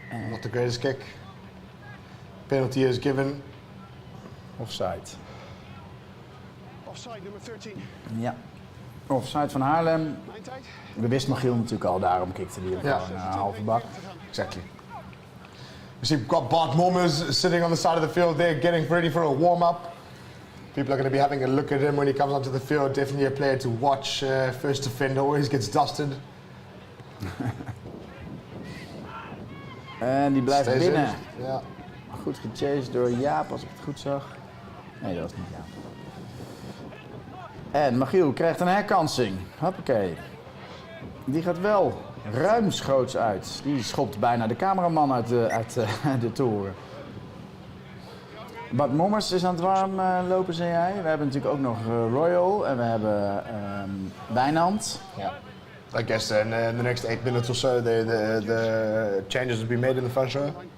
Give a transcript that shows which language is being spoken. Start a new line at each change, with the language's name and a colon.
English: Not the greatest kick. Penalty is given. Offside.
Dutch: Offside nummer 13. Ja. Offside van Haarlem. We wisten Michiel natuurlijk al, daarom kikte hij Ja. gewoon een halve bak.
English: Exactly. We see we've got Bart Mommers sitting on the side of the field there, getting ready for a warm-up. People are going to be having a look at him when he comes onto the field. Definitely a player to watch. First defender always gets dusted.
Dutch: En die blijft
English: Stays
Dutch: binnen.
English: in.
Dutch: Ja. Goed gechased door Jaap, als ik het goed zag. Nee, dat was niet Jaap. En Michiel krijgt een herkansing. Hoppakee. Die gaat wel ruimschoots uit. Die schopt bijna de cameraman uit de toren. Bart Mommers is aan het warm lopen, zei hij. We hebben natuurlijk ook nog Royal en we hebben Wijnand.
English: Yeah. I guess in the next 8 minutes or so, the changes will be made in the front row.